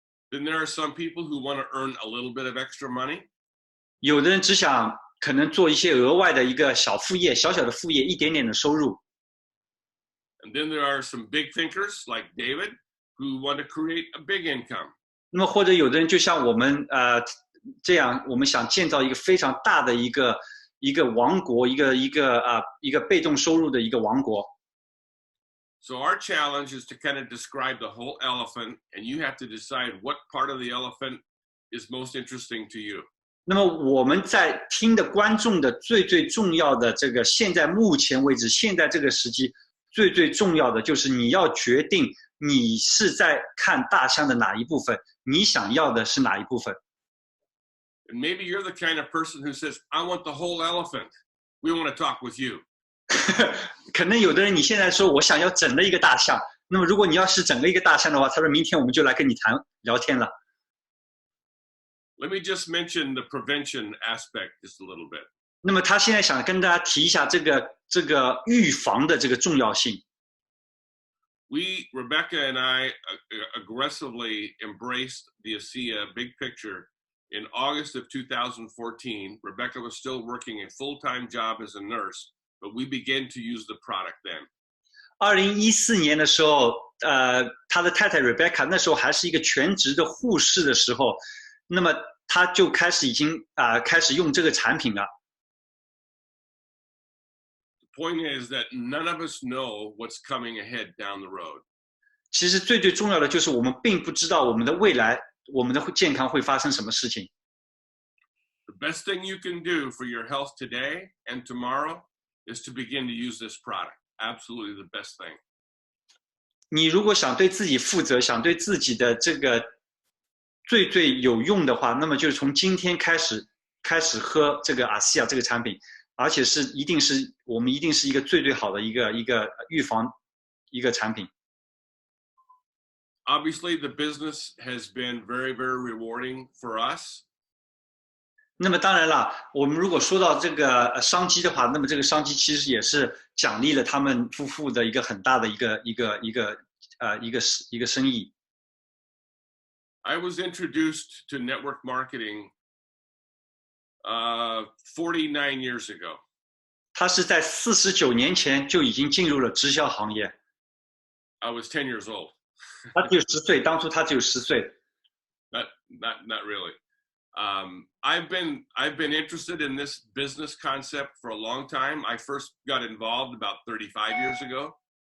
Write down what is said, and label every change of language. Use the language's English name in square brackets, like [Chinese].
[English] Then there are some people who want to earn a little bit of extra money. [Chinese] 有的人只想可能做一些额外的一个小副业，小小的副业，一点点的收入。 [English] And then there are some big thinkers like David who want to create a big income. [Chinese] 那么或者有的人就像我们这样，我们想建造一个非常大的一个王国，一个被动收入的一个王国。 [English] So our challenge is to kind of describe the whole elephant, and you have to decide what part of the elephant is most interesting to you. [Chinese] 那么我们在听的观众的最重要的这个，现在目前为止，现在这个时机最重要的就是你要决定你是在看大象的哪一部分，你想要的是哪一部分。 [English] And maybe you're the kind of person who says, I want the whole elephant. We want to talk with you. [Chinese] 可能有的人你现在说我想要整个一个大象，那么如果你要是整个一个大象的话，他说明天我们就来跟你聊天了。 [English] Let me just mention the prevention aspect just a little bit. [Chinese] 那么他现在想跟大家提一下这个预防的这个重要性。 [English] Rebecca and I aggressively embraced the ASEA big picture in August of 2014. Rebecca was still working a full-time job as a nurse, but we began to use the product then. [Chinese] 2014年的时候，他的太太 Rebecca 那时候还是一个全职的护士的时候，那么他就开始开始用这个产品了。 [English] The point is that none of us know what's coming ahead down the road. [Chinese] 其实最重要的就是我们并不知道我们的未来，我们的健康会发生什么事情。 [English] The best thing you can do for your health today and tomorrow is to begin to use this product. Absolutely the best thing. [Chinese] 你如果想对自己负责，想对自己的这个最有用的话，那么就是从今天开始喝这个ASEA这个产品，而且我们一定是一个最好的一个预防一个产品。 [English] Obviously, the business has been very, very rewarding for us. [Chinese] 那么当然了，我们如果说到这个商机的话，那么这个商机其实也是奖励了他们夫妇的一个很大的一个生意。 [English] I was introduced to network marketing 49 years ago. [Chinese] 他是在49年前就已经进入了直销行业。 [English] I was 10 years old. [Chinese] 他只有10岁，当初他只有10岁。 [English] Not really. I've been interested in this business concept for a long time. I first got involved about 35 years ago.